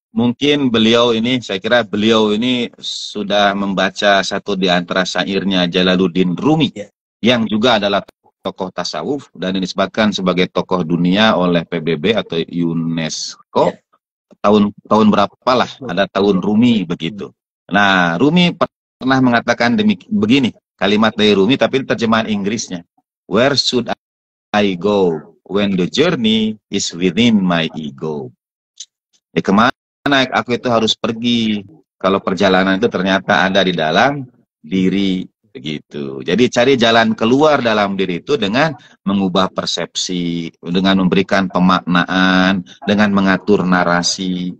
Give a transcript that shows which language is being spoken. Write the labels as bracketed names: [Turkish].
[Indonesian] Mungkin saya kira beliau ini sudah membaca satu di antara syairnya Jalaluddin Rumi, yang juga adalah tokoh tasawuf dan disebutkan sebagai tokoh dunia oleh PBB atau UNESCO. Tahun berapa lah, ada tahun Rumi begitu. Nah, Rumi pernah mengatakan begini, kalimat dari Rumi tapi terjemahan Inggrisnya. [English] Where should I go when the journey is within my ego? [Indonesian] Kemana aku itu harus pergi kalau perjalanan itu ternyata ada di dalam diri, begitu. Jadi cari jalan keluar dalam diri itu dengan mengubah persepsi, dengan memberikan pemaknaan, dengan mengatur narasi.